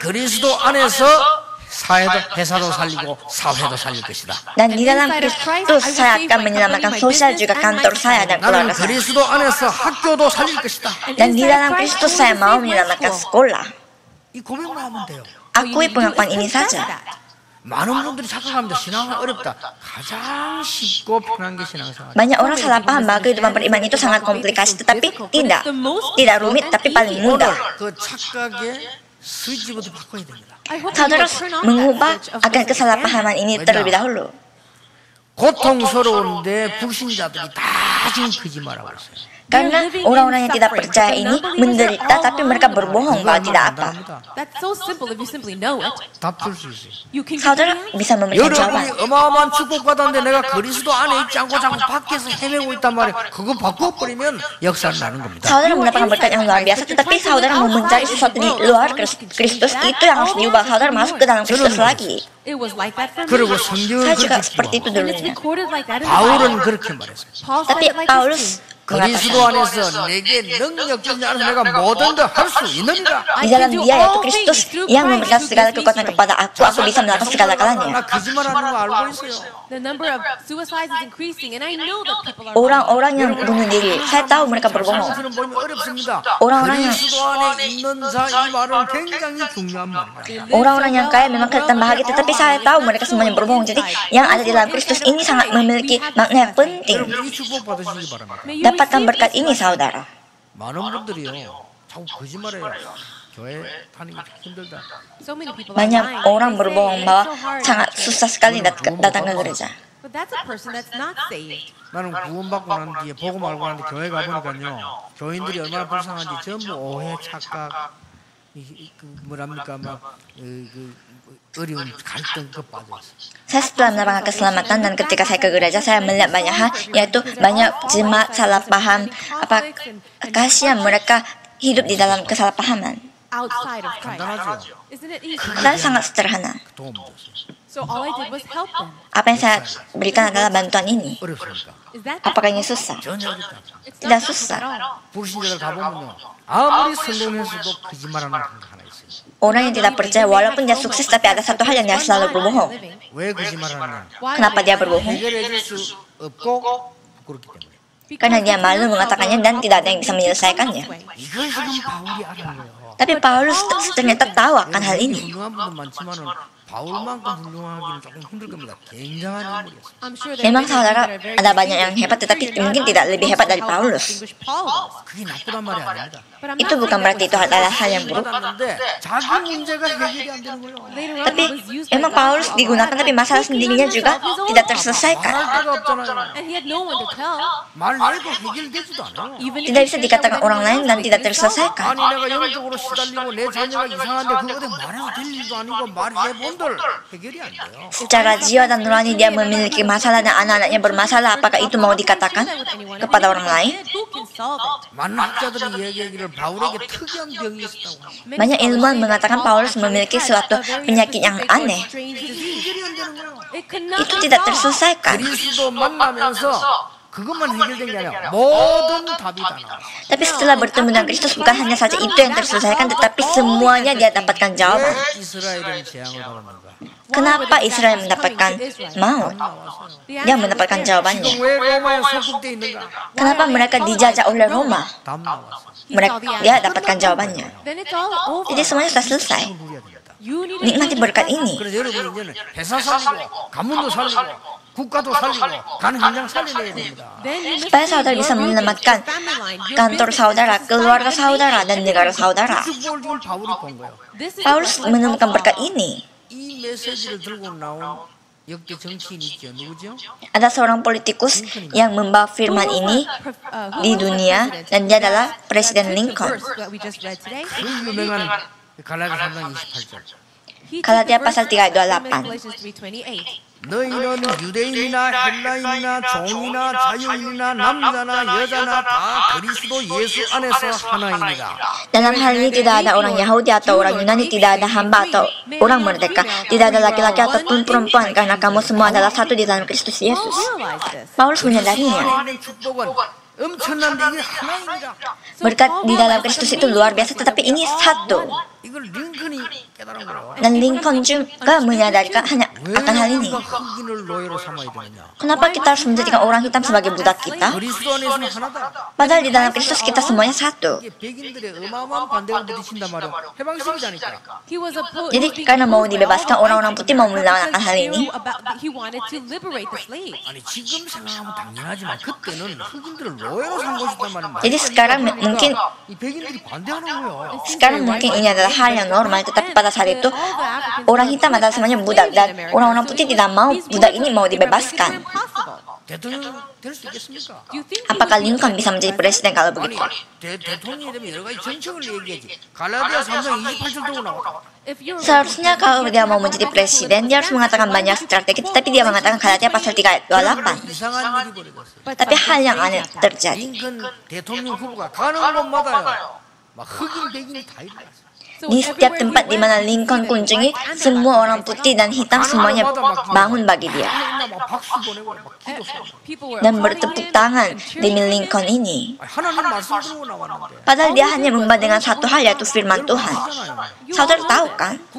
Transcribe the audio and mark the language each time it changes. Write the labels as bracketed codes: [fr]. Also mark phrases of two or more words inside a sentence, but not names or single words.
[ko] 나는 그리스도 안에서 사회도 회사도 살리고 사회도 살릴 것이다. [id] Dan di dalam Kristus saya akan menyelamatkan sosial juga kantor saya dan [ko] 나는 [id] keluarga saya. [ko] 그리스도 안에서 학교도 살릴 것이다. [id] Dan di dalam Kristus saya mau menyelamatkan sekolah. [ko] 이 고백만 하면 돼요. [id] Akui pengakuan ini saja. [ko] 많은 분들이 착각합니다. 신앙은 어렵다. 가장 쉽고 편한 게 신앙생활. [id] Banyak orang salah paham bahwa kehidupan beriman itu sangat komplikasi, tetapi tidak. Tidak rumit, tapi paling mudah. [ko] 그 착각의 스위치부터 바꿔야 됩니다. [id] Saudara harus mengubah akan kesalahpahaman ini terlebih dahulu. [ko] 고통스러운데 불신자들이 다 지금 거짓말하고 있어요. [id] Karena orang-orang yang tidak percaya ini menderita, tapi mereka berbohong bahwa tidak apa. [en] That's so simple if you simply know it. [ko] 답 줄 수 있어요. [en] You can [id] Saudara bisa memberikan [ko] 여러분이 [id] jawaban. [ko] 어마어마한 축복받았는데 내가 그리스도 안에 있지 않고 자꾸 밖에서 헤매고 있단 말이에요. 그거 바꿔버리면 역사는 나는 겁니다. [id] Saudara mendapatkan berkat yang luar biasa, tetapi saudara mau mencari sesuatu di luar Kristus, itu yang harus diubah. Saudara masuk ke dalam Kristus lagi. [en] It was like that for me. [ko] 그리고 성경은 [id] Saya juga [ko] 그렇게 [id] seperti itu [ko] 기록하고 [en] And it's [id] dulunya. [en] recorded like that in the [ko] 바울은 [en] Bible. [ko] 그렇게 말했어요. [en] Paul said [id] Tapi [en] it like this [id] Paulus [ko] 그리스도 안에서 내게 능력적인 안에서 내가 뭐든지 할 수 있느니라. [id] Di dalam Dia yaitu Kristus yang memberikan segala kekuatan kepada aku bisa melakukan segala-galanya. [ko] 나 거짓말하는 거 알고 있어요. [en] The number of suicides is increasing, and I know that people are. [id] Orang-orang yang bunuh diri, saya tahu mereka berbohong. [ko] 상황들은 보면 어렵습니다. [id] Orang-orang yang [ko] 그리스도 안에 있는 자 이 말은 굉장히 중요한 말이에요. [id] Orang-orang yang kaya memang kelihatan bahagia, tetapi saya tahu mereka semuanya berbohong. Jadi yang ada di dalam Kristus ini sangat memiliki makna yang penting. [ko] 여러분 이 축복 받으시기 바랍니다. [id] Dapatkan berkat ini, saudara. [ko] 많은 분들이요, 자꾸 거짓말해요. 교회 다니기 힘들다. [en] So many people are [id] Banyak [en] lying. [id] orang [en] They say [id] berbohong [en] it's [id] bahwa [en] so hard. [id] sangat susah sekali datang ke gereja. [en] But that's a person that's not saved. [ko] 나는 구원받고 난 뒤에 복음 알고 나는데 교회 가보니까요, 교인들이 얼마나 불쌍한지 전부 오해, 착각, 뭐랍니까, 어려운 갈등 그 빠져있어요. [id] Saya setelah mendapatkan keselamatan dan ketika saya ke gereja saya melihat banyak hal, yaitu banyak jemaat salah paham. Kasihan mereka hidup di dalam kesalahpahaman. [en] Outside of Christ. [ko] 간단하죠. [en] Isn't it easy? [id] Dan sangat sederhana. [ko] 도움 줬어요. [en] So all I did was help them. [id] Apa yang saya berikan adalah bantuan ini. [ko] 어렵습니까? [en] Is that [id] Apakah ini susah? [ko] 전혀 어렵지 않죠. [en] It's [id] Tidak [en] not difficult [id] susah. [en] at all. [ko] 불신자들 가보면요, 아무리 성공했어도 거짓말하는 게 하나 있어요. [id] Orang yang tidak percaya walaupun dia sukses tapi ada satu hal yang dia selalu berbohong. [ko] 왜 거짓말하느냐? [id] Kenapa dia berbohong? [ko] 해결해 줄 수 없고 부끄럽기 때문에. [id] Karena dia malu mengatakannya dan tidak ada yang bisa menyelesaikannya. [ko] 이걸 지금 바울이 아는 거예요. [id] Tapi Paulus ternyata tahu akan hal ini. [ko] 훌륭한 분도 많지만은 바울만큼 훌륭하기는 조금 힘들 겁니다. 굉장한 인물이었어요. [en] I'm sure there [id] Memang [en] are many [id] saudara, [en] people that are very [id] ada banyak yang hebat tetapi mungkin tidak lebih hebat dari Paulus. [en] distinguished Paul was. [ko] 그게 나쁘단 말이 아닙니다. [en] But I'm [id] Itu [en] not [id] bukan [en] saying [id] berarti itu [en] that was [id] adalah hal yang buruk. [ko] 받았는데 자기 문제가 해결이 안 되는 거예요. [en] later on [id] Tapi [en] he was used by [id] memang [en] God [id] Paulus [en] to [id] digunakan tapi masalah sendirinya juga tidak terselesaikan. [ko] 말할 데가 없잖아요. [en] and he had no one to tell. [ko] 말해도 해결되지도 않아요. [en] Even [id] Tidak [en] if [id] bisa [en] he [id] dikatakan orang lain dan tidak [ko] 아니 [id] terselesaikan. [ko] 내가 영적으로 시달리고 내 자녀가 이상한데 그거 어디 말해서 될 일도 아니고 말해본들 해결이 안 돼요. [id] Secara jiwa dan nurani dia memiliki masalah dan anak-anaknya bermasalah. Apakah itu mau dikatakan kepada orang lain? [en] Who can solve it? [ko] 많은 학자들이 얘기하기를 바울에게 특이한 병이 있었다고. [id] Banyak ilmuwan mengatakan Paulus memiliki suatu penyakit yang aneh. [ko] 해결이 안 되는 거예요. [en] It could not [id] Itu [en] be [id] tidak [en] solved. [id] terselesaikan. [ko] 그리스도 만나면서 그것만 해결된 게 아니라 모든 답이 다 나와요. [id] Tapi setelah bertemu dengan Kristus bukan hanya saja itu yang terselesaikan, tetapi semuanya dia dapatkan jawaban. [ko] 왜 이스라엘은 재앙을 받았는가? [id] Kenapa Israel mendapatkan maut? Dia mendapatkan jawabannya. [ko] 지금 왜 로마에 소속돼 있는가? [id] Kenapa mereka dijajah oleh Roma? [ko] 답 나왔어요. [id] Dia dapatkan jawabannya. [en] Then it's all over. [id] Jadi semuanya sudah selesai. [ko] 누려야 됩니다. [en] You need to [id] Nikmati berkat ini. [ko] 그래서 여러분이 이제는 회사 살리고 가문도 살리고 국가도 살리고 가는 현장 살려내야 됩니다. [en] then you [id] Supaya saudara bisa menyelamatkan kantor saudara, keluarga saudara, dan negara saudara. [ko] 축복을 지금 바울이 본 거예요. [en] This is [id] Paulus menemukan berkat ini. [ko] 이 메시지를 들고 나온 역대 정치인이 있죠. 누구죠? [id] Ada seorang politikus yang membawa firman ini di dunia dan dia adalah Presiden Lincoln. [en] that we just read today. [ko] 그 유명한 갈라디아 3장 28절. [en] He [id] Galatia [en] took the [id] pasal [en] verse [id] 3 ayat [en] from [id] 28. [en] Galatians 3:28. [ko] 너희는 유대인이나 헬라인이나 종이나 자유인이나 남자나 여자나 다 그리스도 예수 안에서 하나이니라. [id] Dalam hal ini tidak ada orang Yahudi atau orang Yunani, tidak ada hamba atau orang merdeka, tidak ada laki-laki ataupun perempuan, karena kamu semua adalah satu di dalam Kristus Yesus. [en] Realize this. [id] Paulus menyadarinya. [ko] 하나님의 축복은 엄청난데 이게 하나입니다. [id] Berkat di dalam Kristus itu luar biasa, tetapi ini satu. [ko] 이걸 링컨이 깨달은 거예요. [id] Dan Lincoln juga menyadarikan hanya [ko] 왜 [id] akan hal ini. [ko] 우리가 흑인을 노예로 삼아야 되느냐? [id] Kenapa kita harus menjadikan orang hitam sebagai budak kita? [ko] 그리스도 안에서는 하나다. [id] Padahal di dalam Kristus kita semuanya satu. [ko] 이게 백인들의 어마어마한 반대가 부딪힌단 말이야. 해방식이자니까. [en] He was [id] Jadi karena mau dibebaskan, orang-orang putih mau melawan akan hal ini. [en] He wanted to liberate the slaves. [ko] 아니 지금 생각하면 당연하지만 그때는 흑인들을 노예로 산 것이단 말이야. [id] Jadi sekarang mungkin [ko] 이 백인들이 반대하는 거예요. [id] Sekarang mungkin ini adalah hal yang normal, tetapi pada saat itu orang hitam adalah semuanya budak dan orang-orang putih tidak mau budak ini mau dibebaskan. [ko] 대통령 될 수 있겠습니까? [id] Apakah Lincoln bisa menjadi presiden kalau [ko] 아니 [id] begitu? [ko] 대통령이 되면 여러 가지 정책을 얘기하지. 갈라디아 3장 28절 들고 나와. [id] Seharusnya kalau dia mau menjadi presiden, dia harus mengatakan banyak strategi, tetapi dia mengatakan Galatia pasal 3 ayat 28. [ko] 이상한 일이 벌어졌어요. [id] Tapi hal yang aneh terjadi. [ko] 링컨 대통령 후보가 가는 곳마다요. 막 흑인 백인이 다 일어났어요. [id] Di setiap tempat di mana Lincoln kunjungi, semua orang putih dan hitam semuanya bangun bagi dia dan bertepuk tangan demi Lincoln ini. Padahal dia hanya membahas dengan satu hal, yaitu firman Tuhan. Saudara tahu kan?